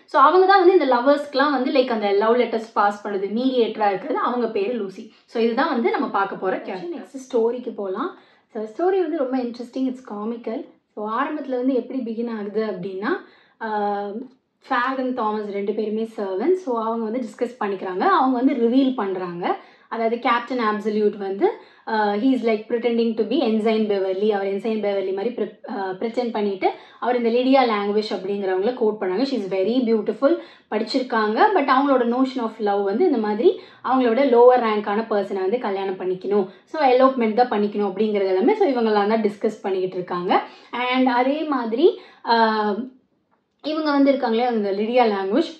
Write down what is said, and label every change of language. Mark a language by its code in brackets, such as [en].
[ta] So அவங்க தான் வந்து இந்த லவர்ஸ்க்குலாம் வந்து லைக் அந்த லவ் லெட்டர்ஸ் பாஸ் பண்ணுறது, மீடியேட்டராக இருக்கிறது. அவங்க பேர் லூசி. ஸோ இதுதான் வந்து நம்ம பார்க்க போகிற கேரக்டர். நெக்ஸ்ட் ஸ்டோரிக்கு போகலாம். ஸோ ஸ்டோரி வந்து ரொம்ப இன்ட்ரெஸ்டிங், [en] It's comical. [ta] ஸோ ஆரம்பத்தில் வந்து எப்படி பிகின் ஆகுது அப்படின்னா ஃபேக் அண்ட் தாமஸ் 2 பேருமே சர்வன்ட். ஸோ அவங்க வந்து டிஸ்கஸ் பண்ணிக்கிறாங்க. அவங்க வந்து ரிவீல் பண்ணுறாங்க. அதாவது கேப்டன் அப்சல்யூட் வந்து [en] he is like pretending to be Ensign Beverley. [ta] Our Ensign Beverley மாதிரி ப்ரிட்டெண்ட் பண்ணிட்டு அவர் இந்த லிடியா லாங்குவேஜ் அப்படிங்கிறவங்கள கோட் பண்ணாங்க. [en] she is very beautiful, [ta] படிச்சிருக்காங்க. பட் அவங்களோட நோஷன் ஆஃப் லவ் வந்து இந்த மாதிரி அவங்களோட லோவர் ரேங்கான பர்சனை வந்து கல்யாணம் பண்ணிக்கணும், ஸோ எலோப்மெண்ட் தான் பண்ணிக்கணும் அப்படிங்கிறது எல்லாமே. ஸோ இவங்கெல்லாம் தான் டிஸ்கஸ் பண்ணிக்கிட்டு இருக்காங்க. அண்ட் அதே மாதிரி இவங்க வந்து இருக்காங்களே அந்த லிடியா லாங்குவேஜ்.